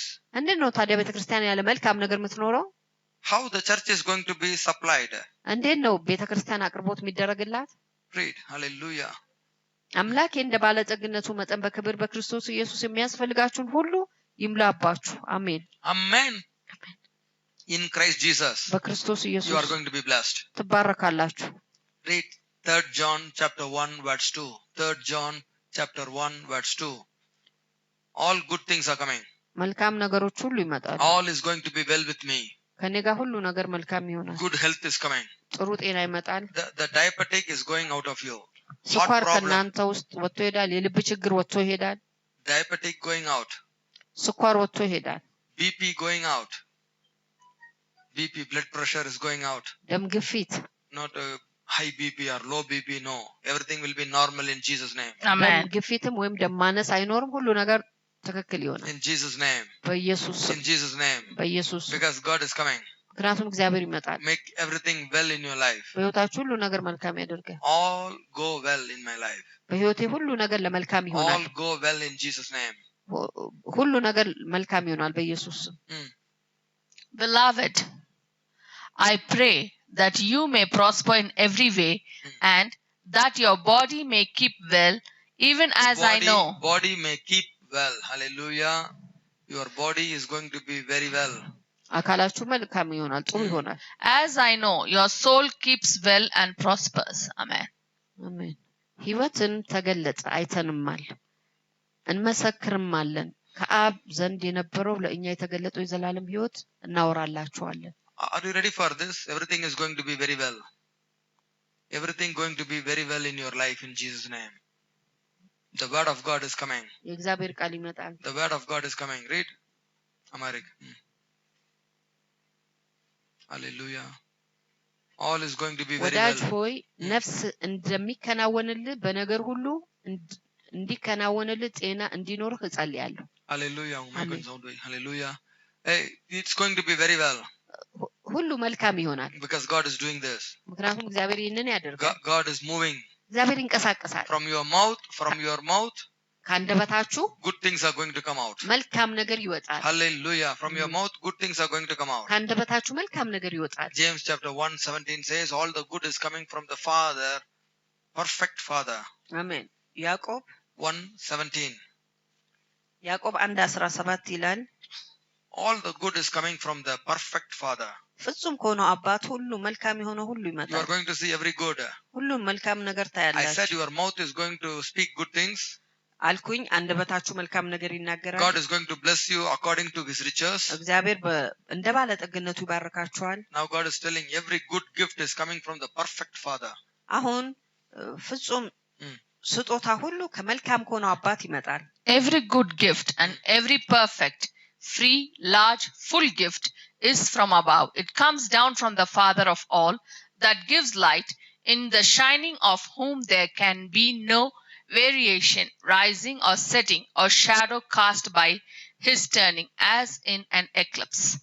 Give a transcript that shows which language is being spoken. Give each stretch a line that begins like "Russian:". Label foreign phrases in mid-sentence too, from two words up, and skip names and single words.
Amharic: እንዴት ነው ታዲያ ቤተ ክርስቲያን ያለ መልካም ነገር የምትኖረው?
English: How the church is going to be supplied?
Amharic: እንዴት ነው ቤተ ክርስቲያን አቅርቦት የሚደረግላት?
English: Read. Hallelujah.
Amharic: አምላኬ እንደ ባለጠግነቱ መጠን በክብር በክርስቶስ ኢየሱስ የሚያስፈልጋችሁን ሁሉ ይምላባችሁ። አሜን።
English: Amen. In Christ Jesus,
Amharic: በክርስቶስ
English: you are
Amharic: ኢየሱስ
English: going to be blessed.
Amharic: ትባረካላችሁ።
English: Read 3 John chapter 1 verse 2. 3 John chapter 1 verse 2. All good things are coming.
Amharic: መልካም ነገሮች ሁሉ ይመጣሉ።
English: All is going to be well with me.
Amharic: ከኔ ጋር ሁሉ ነገር መልካም ይሆናል።
English: Good health is coming.
Amharic: ጥሩ ጤና ይመጣል።
English: The diabetic is going out of you.
Amharic: ስኳር problem. ከእናንተ ውስጥ ወጥቶ ይሄዳል። የልብ ችግር ወጥቶ ይሄዳል።
English: Diabetic going out.
Amharic: ስኳር ወጥቶ ይሄዳል።
English: BP going out. BP, blood pressure is going out.
Amharic: ደም ግፊት፣
English: Not high BP or low BP, no. Everything will be normal in Jesus' name.
Amharic: ደም Amen. ግፊትም ወይም ደም ማነስ አይኖርም። ሁሉ ነገር ትክክል ይሆናል።
English: In Jesus' name.
Amharic: በኢየሱስ ስም፣
English: In Jesus' name.
Amharic: በኢየሱስ ስም።
English: Because God is coming.
Amharic: ምክንያቱም እግዚአብሔር ይመጣል።
English: Make everything well in your life.
Amharic: በህይወታችሁ ሁሉ ነገር መልካም ያደርጋል።
English: All go well in my life.
Amharic: በህይወቴ ሁሉ ነገር ለመልካም ይሆናል።
English: All go well in Jesus' name.
Amharic: ሁሉ ነገር መልካም ይሆናል በኢየሱስ ስም።
English: Beloved, I pray that you may prosper in every way and that your body may keep well, even as I know. Body may keep well. Hallelujah. Your body is going to be very well.
Amharic: አካላችሁ መልካም ይሆናል፣ ጥሩ ይሆናል።
English: As I know, your soul keeps well and prospers. Amen.
Amharic: አሜን። ሕይወትን ተገለጸ፣ አይተንማል፣ እንመሰክርማለን። ከአብ ዘንድ የነበረው ለእኛ የተገለጠው የዘላለም ሕይወት እናወራላችኋለን።
English: Are you ready for this? Everything is going to be very well. Everything going to be very well in your life in Jesus' name. The word of God is coming.
Amharic: የእግዚአብሔር ቃል ይመጣል።
English: The word of God is coming. Read. Amarik. Hallelujah. All is going to be very
Amharic: ወዳጅ well. ሆይ ነፍስ እንደሚከናወንልህ በነገር ሁሉ እንዲከናወንልህ ጤና እንዲኖርህ እጸልያለሁ።
English: Hallelujah. Oh my Amen. God. Hallelujah. Hey, it's going to be very well
Amharic: ሁሉ መልካም ይሆናል፣
English: because God is doing this.
Amharic: ምክንያቱም እግዚአብሔር ይህንን ያደርጋል።
English: God is moving
Amharic: እግዚአብሔር ይንቀሳቀሳል።
English: from your mouth.
Amharic: ከአንደበታችሁ
English: Good things are going to come out.
Amharic: መልካም ነገር ይወጣል።
English: Hallelujah. From your mouth, good things are going to come out.
Amharic: ከአንደበታችሁ መልካም ነገር ይወጣል።
English: James chapter 1:17 says, all the good is coming from the Father, perfect Father.
Amharic: አሜን። ያዕቆብ 1:17. 1:17 ይላል፣
English: All the good is coming from the perfect Father.
Amharic: ፍጹም ከሆነው አባት ሁሉ መልካም የሆነ ሁሉ
English: You are
Amharic: ይመጣል።
English: going to see every good.
Amharic: ሁሉም መልካም ነገር
English: I said
Amharic: ታያላችሁ
English: your mouth is going to speak good things.
Amharic: አልኩኝ። አንደበታችሁ መልካም ነገር ይናገራል።
English: God is going to bless you according to his riches.
Amharic: እግዚአብሔር እንደ ባለጠግነቱ ይባርካችኋል።
English: Now God is telling every good gift is coming from the perfect Father.
Amharic: አሁን ፍጹም ስጦታ ሁሉ ከመልካም ከሆነው አባት ይመጣል።
English: Every good gift and every perfect, free, large, full gift is from above. It comes down from the Father of all, that gives light, in the shining of whom there can be no variation, rising or setting, or shadow cast by his turning, as in an eclipse.